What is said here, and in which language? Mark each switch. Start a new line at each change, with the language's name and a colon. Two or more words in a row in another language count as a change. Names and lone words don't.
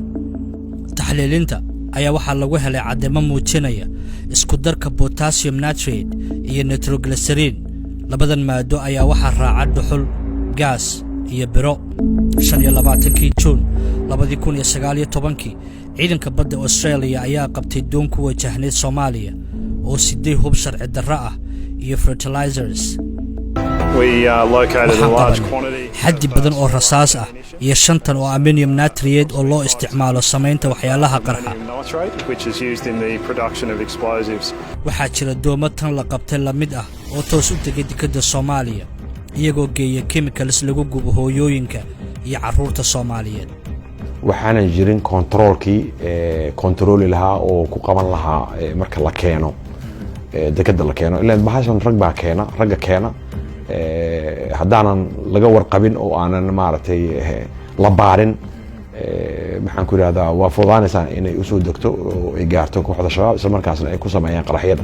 Somali: taxliilinta ayaa waxaa lagu helay cadeymo muujinaya isku darka
English: potassium nitrate
Somali: iyo nitroglycerin. labadan maado ayaa waxaa raaca dhuxul, gaas iyo biro. 25 Juun 2019 ciidanka badda Australia ayaa qabtay doon ku wajahneyd Soomaaliya oo sidee hub sharci darro ah iyo fertilizers.
English: We located a large quantity
Somali: xaddi badan oo rasaas ah iyo 5 oo
English: ammonium nitrate
Somali: oo loo isticmaalo samaynta waxyaalaha qarxa,
English: which is used in the production of explosives.
Somali: waxaa jira doomo tan la qabtay la mid ah oo toos u tegay dekedda Soomaaliya iyagoo geeya chemicals lagu gubo hooyooyinka iyo carruurta Soomaaliyeed. waxaana jirin control lahaa oo ku qaban lahaa marka la keeno dekedda la keeno ilaa bahashan ragga keena haddaanan laga warqabin oo aanan maaragtay la baarin maxaan ku yiraahdaa waa fududaanaysaa inay u soo degto oo ay gaarto kooxda shabaab isla markaasna ay ku sameeyaan qaraxyada.